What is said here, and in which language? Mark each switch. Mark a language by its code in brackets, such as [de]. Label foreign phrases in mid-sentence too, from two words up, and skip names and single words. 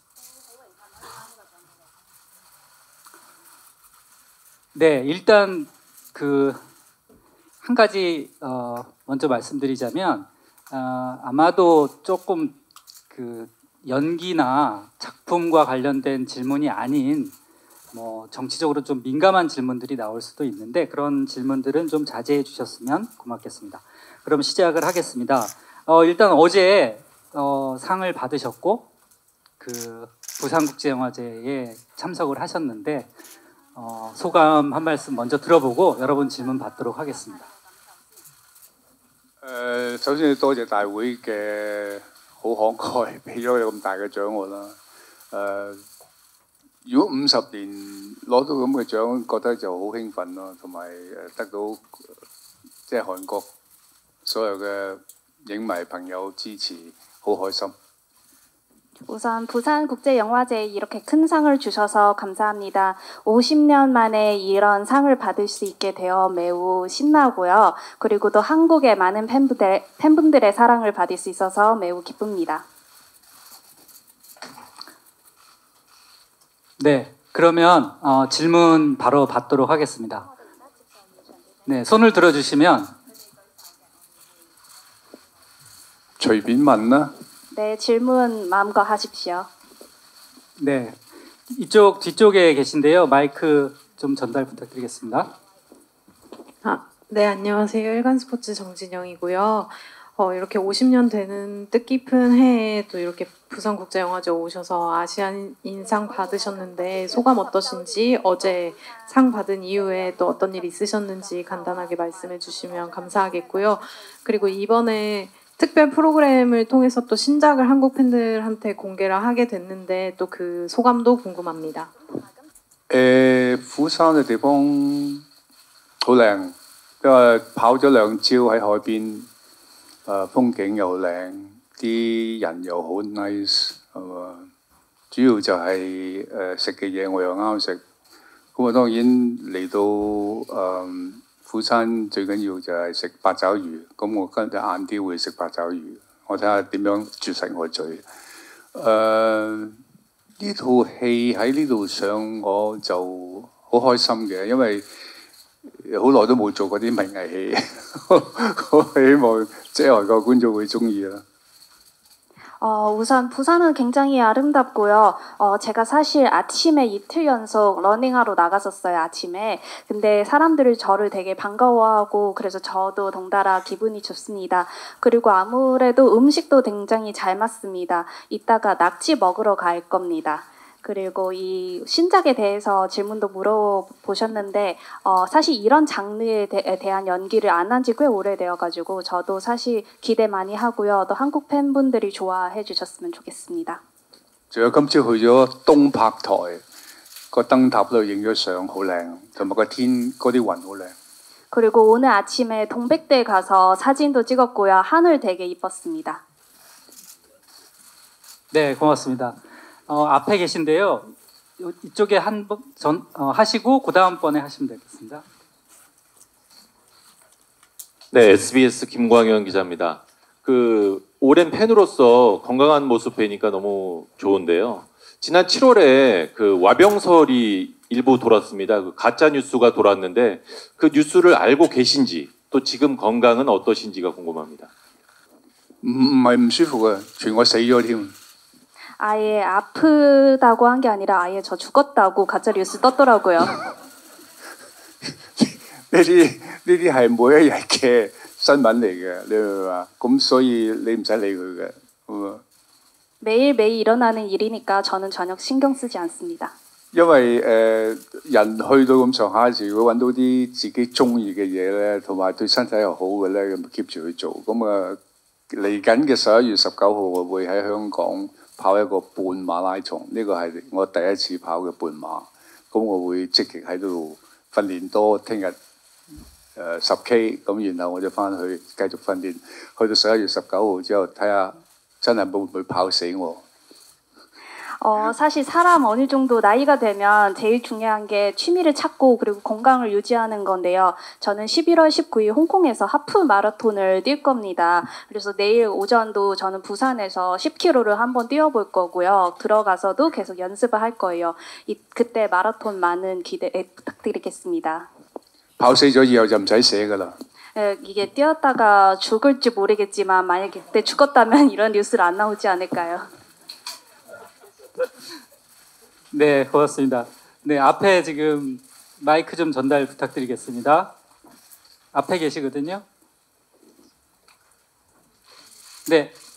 [ko] 네, 일단 한 가지 먼저 말씀드리자면 아마도 조금 연기나 작품과 관련된 질문이 아닌 정치적으로 좀 민감한 질문들이 나올 수도 있는데 그런 질문들은 좀 자제해 주셨으면 고맙겠습니다. 그럼 시작을 하겠습니다. 일단 어제 상을 받으셨고 부산국제영화제에 참석을 하셨는데 소감 한 말씀 먼저 들어보고 여러분 질문 받도록 하겠습니다. [yue] 首先要多謝大會嘅好慷慨，俾咗你咁大嘅獎我啦。如果50年攞到咁嘅獎，覺得就好興奮咯，同埋得到即係韓國所有嘅影迷朋友支持，好開心。 [ko] 우선 부산국제영화제에 이렇게 큰 상을 주셔서 감사합니다. 50년 만에 이런 상을 받을 수 있게 되어 매우 신나고요. 그리고 또 한국의 많은 팬분들의 사랑을 받을 수 있어서 매우 기쁩니다. 네, 그러면 질문 바로 받도록 하겠습니다. 네, 손을 들어주시면 [yue] 隨便問啦。 [ko] 네, 질문 마음껏 하십시오. 네, 이쪽 뒤쪽에 계신데요. 마이크 좀 전달 부탁드리겠습니다. 네, 안녕하세요. 일간스포츠 정진영이고요. 이렇게 50년 되는 뜻깊은 해에 또 이렇게 부산국제영화제 오셔서 아시아인상 받으셨는데 소감 어떠신지, 어제 상 받은 이후에 또 어떤 일 있으셨는지 간단하게 말씀해 주시면 감사하겠고요. 그리고 이번에 특별 프로그램을 통해서 또 신작을 한국 팬들한테 공개를 하게 됐는데 또 그 소감도 궁금합니다. [yue] 釜山嘅地方好靚，因為跑咗2朝喺海邊，風景又靚，啲人又好 nice， 係嘛？主要就係食嘅嘢我又啱食，咁啊當然嚟到釜山最緊要就係食八爪魚，咁我跟住晏啲會食八爪魚，我睇下點樣絕食我嘴。呢套戲喺呢度上我就好開心嘅，因為好耐都冇做過啲文藝戲，我希望即係外國觀眾會中意啦。 [ko] 우선 부산은 굉장히 아름답고요. 제가 사실 아침에 이틀 연속 러닝하러 나갔었어요, 아침에. 근데 사람들이 저를 되게 반가워하고 그래서 저도 덩달아 기분이 좋습니다. 그리고 아무래도 음식도 굉장히 잘 맞습니다. 이따가 낙지 먹으러 갈 겁니다. 그리고 이 신작에 대해서 질문도 물어보셨는데 사실 이런 장르에 대한 연기를 안 한 지 꽤 오래되어가지고 저도 사실 기대 많이 하고요. 또 한국 팬분들이 좋아해 주셨으면 좋겠습니다. [yue] 仲有今朝去咗東柏台個燈塔度影咗相，好靚，同埋個天嗰啲雲好靚。 [ko] 그리고 오늘 아침에 동백대 가서 사진도 찍었고요. 하늘 되게 이뻤습니다. 네, 고맙습니다. 앞에 계신데요. 이쪽에 하시고 그 다음번에 하시면 되겠습니다. 네, SBS 김광현 기자입니다. 그 오랜 팬으로서 건강한 모습 뵈니까 너무 좋은데요. 지난 7월에 그 와병설이 일부 돌았습니다. 그 가짜 뉴스가 돌았는데 그 뉴스를 알고 계신지 또 지금 건강은 어떠신지가 궁금합니다. [yue] 唔係唔舒服嘅，傳我死咗添。 [ko] 아예 아프다고 한 게 아니라 아예 저 죽었다고 가짜 뉴스 떴더라고요. [yue] 呢啲係每一日嘅新聞嚟嘅，你明唔明啊？咁所以你唔使理佢嘅。 [ko] 매일매일 일어나는 일이니까 저는 전혀 신경 쓰지 않습니다. [yue] 因為人去到咁上下時，如果揾到啲自己中意嘅嘢咧，同埋對身體又好嘅咧，咁 keep 住去做。咁啊，嚟緊嘅11月19號，我會喺香港跑一個半馬拉松，呢個係我第一次跑嘅半馬。咁我會積極喺度訓練多，聽日10K， 咁然後我就翻去繼續訓練，去到11月19號之後，睇下真係會唔會跑死我。 [ko] 사실 사람 어느 정도 나이가 되면 제일 중요한 게 취미를 찾고 그리고 건강을 유지하는 건데요. 저는 11월 19일 홍콩에서 하프 마라톤을 뛸 겁니다. 그래서 내일 오전도 저는 부산에서 10km를 한번 뛰어볼 거고요. 들어가서도 계속 연습을 할 거예요. 그때 마라톤 많은 기대 부탁드리겠습니다. [yue] 跑死咗以後就唔使寫㗎啦。 [ko] 이게 뛰었다가 죽을지 모르겠지만 만약에 그때 죽었다면 이런 뉴스를 안 나오지 않을까요? 네, 고맙습니다. 네, 앞에 지금 마이크 좀 전달 부탁드리겠습니다. 앞에 계시거든요. 네.